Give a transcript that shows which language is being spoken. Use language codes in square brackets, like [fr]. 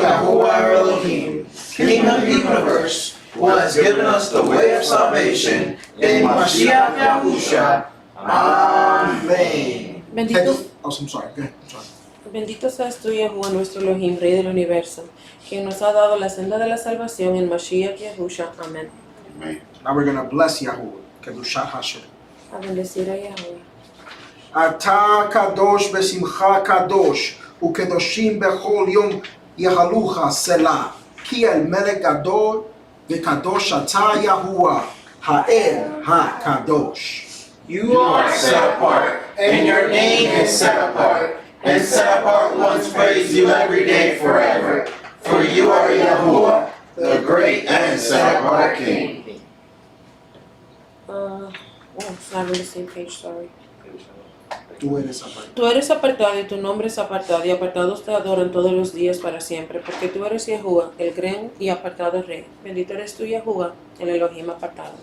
[en] Yahuwah our Elohim, King of the universe, who has given us the way of salvation in Mashiach Yahusha. Amen. [es] Bendito, [en] Oh, I'm sorry. Go ahead. I'm sorry. [es] bendito seas tú, Yahuwah, nuestro Elohim, Rey del universo, quien nos ha dado la senda de la salvación en Mashiach Yahusha. Amén. [en] Amen. Now we're going to bless Yahuwah. [he] Kedushat Hashem. [es] A bendecir a Yahuwah. [he] אתה קדוש בשמחה קדוש, וקדושים בכל יום יהלוך סלה, כי אל מלך גדול וקדוש אתה יהוה, האל הקדוש. [en] You are set apart, and your name is set apart, and set apart ones praise you every day forever. For you are Yahuwah, the great and set apart King. It's not on the same page, sorry. [es] Tú eres apartado. Tú eres apartado y tu nombre es apartado, y apartados te adoran todos los días para siempre, porque tú eres Yahuwah, el gran y apartado Rey. Bendito eres tú, Yahuwah, el Elohim apartado.